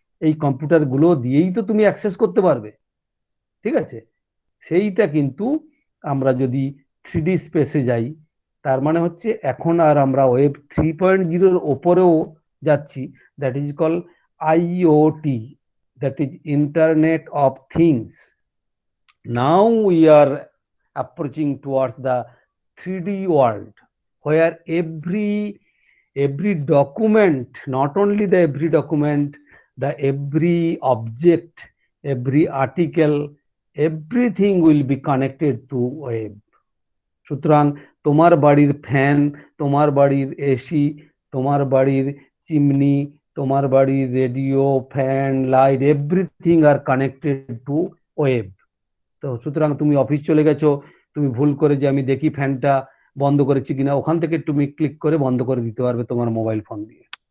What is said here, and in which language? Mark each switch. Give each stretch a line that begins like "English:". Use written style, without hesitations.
Bangla: এই কম্পিউটার গুলো দিয়েই তো তুমি অ্যাক্সেস করতে পারবে, ঠিক আছে? সেইটা কিন্তু আমরা যদি 3D স্পেসে যাই, তার মানে হচ্ছে এখন আর আমরা ওয়েব 3.0 ওপরেও যাচ্ছি,
English: That is call IoT, that is Internet of Things. Now we are approaching towards the 3D world, where every document, not only the every document, the every object, every article, everything will be connected to web.
Bangla: সুতরাং তোমার বাড়ির fan, তোমার বাড়ির AC, তোমার বাড়ির chimney, তোমার বাড়ির radio, fan, light,
English: Everything আর connected to web.
Bangla: তো সুতরাং তুমি অফিস চলে গেছো, তুমি ভুল করে যে আমি দেখি ফ্যানটা বন্ধ করেছি কিনা, ওখান থেকে তুমি ক্লিক করে বন্ধ করে দিতে পারবে তোমার মোবাইল ফোন দিয়ে।